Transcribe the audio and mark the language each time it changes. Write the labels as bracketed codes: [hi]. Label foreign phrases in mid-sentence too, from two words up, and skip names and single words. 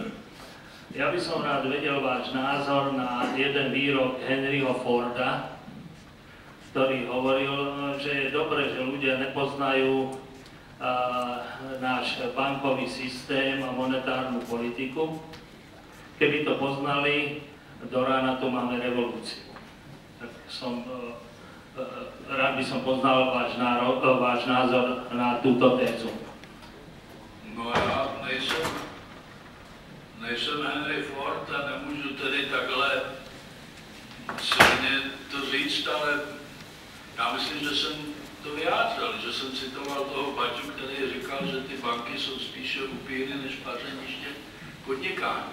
[sk] Ja by som rád vedel váš názor na jeden výrok Henryho Forda, ktorý hovoril, že je dobre, že ľudia nepoznajú náš bankový systém a monetárnu politiku. Keby to poznali, do rána tu máme revolúciu. Tak rád by som poznal váš názor na túto tézu. [cs] No já nejsem Henry Ford a nemůžu tedy takhle silně to říct, ale já myslím, že jsem to vyjádřil, že jsem citoval toho Baťu, který říkal, že ty banky jsou spíše upíry než pařeniště podnikání.